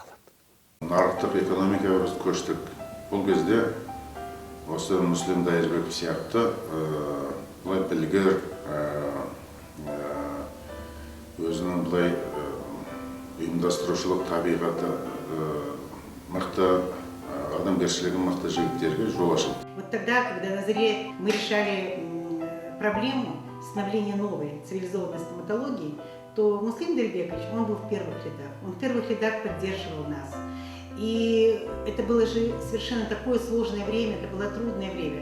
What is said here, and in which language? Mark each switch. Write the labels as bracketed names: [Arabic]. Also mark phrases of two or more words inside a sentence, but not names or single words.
[Kazakh] Нарықтық экономикаға біз көштік. Бұл кезде осы Мүсілім Дайырбеков сияқты бұлай білгір, өзінің бұлай ұйымдастырушылық табиғаты мықты, адамгершілігі мықты жігіттерге жол ашылды. [Russian] Вот тогда, когда на заре мы решали проблему становления новой цивилизованной стоматологии, то Муслим Дайырбекович, он был в первых рядах. Он в первых рядах поддерживал нас. И это было же совершенно такое сложное время, это было трудное время.